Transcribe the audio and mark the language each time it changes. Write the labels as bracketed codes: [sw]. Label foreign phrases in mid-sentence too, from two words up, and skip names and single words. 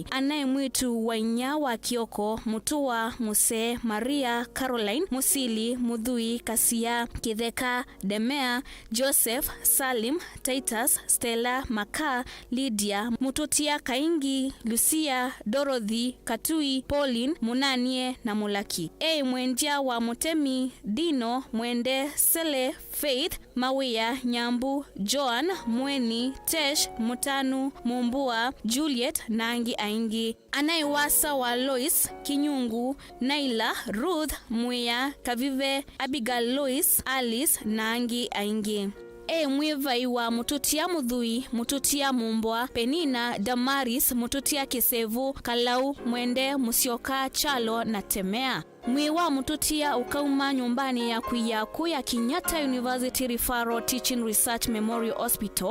[kam] Anaye mwitu wa Inyawa Kioko, Mutua, Muse, Maria, Caroline, Musili, Mudhui, Kasia, Kitheka, Demea, Joseph, Salim, Titus, Stella, Maka, Lydia, Mututia, Kaingi, Lucia, Dorothy, Katui, Pauline, Munanie na Mulaki. Mwendia wa Mutemi, Dino, Mwende, Sele, Faith, Mawia, Nyambu, Joan, Mweni, Tesh, Mutanu, Mumbua, Juliet, Nangi Aingi. Anaiwasa wa Lois, Kinyungu, Naila, Ruth, Mwea, Kavive, Abigail Lois, Alice, Nangi Aingi. Mwivai wa Mututia Mudhui, Mututia Mumbwa, Penina, Damaris, Mututia Kisevu, Kalau, Mwende, Musioka, Chalo na Temea. Mwiwa Mututia ukauma nyumbani ya kuya Kenyatta University Referral Teaching Research Memorial Hospital.